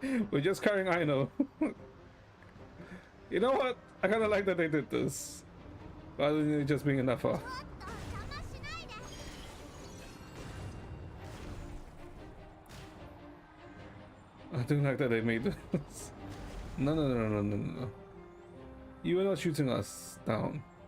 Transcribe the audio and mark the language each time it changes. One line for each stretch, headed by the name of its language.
English: We're just carrying Aino. You know what? I kind of like that they did this. Rather than it just being enough.
Japanese: ちょっと邪魔しないで。
English: I do like that they made this. No, no, no, no, no, no, no. You are not shooting us down.